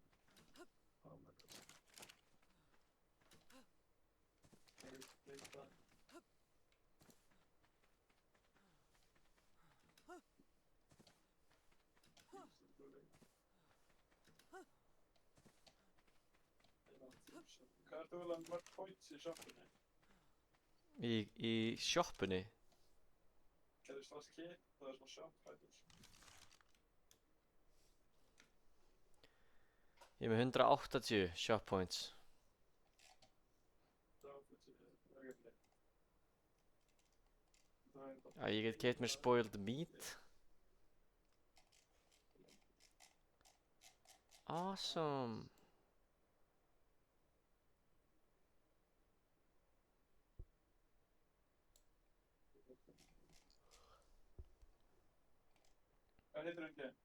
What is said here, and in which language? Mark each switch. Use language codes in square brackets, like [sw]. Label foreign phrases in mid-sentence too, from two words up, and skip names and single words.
[en] Oh my god. [is] Það er ekki það. Hvað ertu vel að mörg points í shoppunni? Í sjoppunni? Gerðu strax kit, það er svona [en] shop fighters. [is] Ég er með 180 [en] shop points. [is] Já, ég get keypt mér [en] spoiled meat. Awesome. [is] Hvað heitir hann ekki?